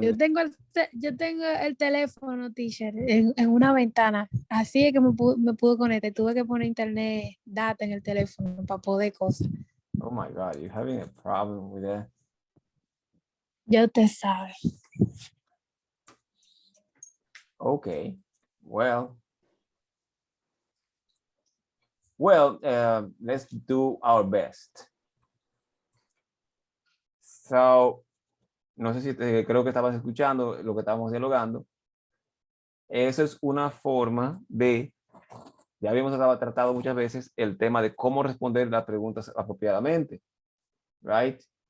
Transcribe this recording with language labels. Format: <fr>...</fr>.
<es>Yo tengo el teléfono, teacher, en una ventana. Así es que me pude conectar. Tuve que poner internet, data en el teléfono para poder cosas.</es> <en>Oh my God, you're having a problem with that?</en> <es>Ya usted sabe.</es> <en>Okay, well, let's do our best.</en> <es>So, no sé si creo que estabas escuchando lo que estábamos dialogando. Eso es una forma de, ya habíamos tratado muchas veces el tema de cómo responder las preguntas apropiadamente, right?</es>